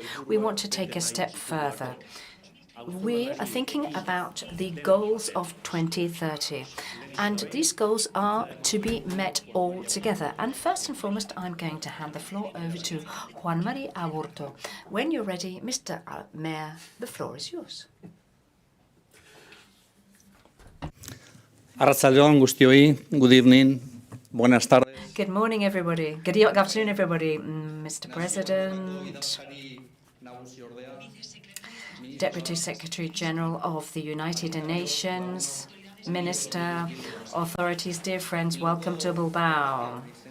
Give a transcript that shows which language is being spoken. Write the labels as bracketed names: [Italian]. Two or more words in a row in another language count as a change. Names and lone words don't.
[English] We want to take a step further. We are thinking about the goals of 2030, and these goals are to be met all together. And first and foremost, I'm going to hand the floor over to Juan Mari Aburto. When you're ready, Mr. Mayor, the floor is yours. [Basque] Arratsaldeon guztioi, [English] good evening, [Spanish] buenas tardes. [English] Good morning, everybody. Good afternoon, everybody. Mr. President, Deputy Secretary General of the United Nations, Minister, authorities, dear friends, welcome to Bilbao.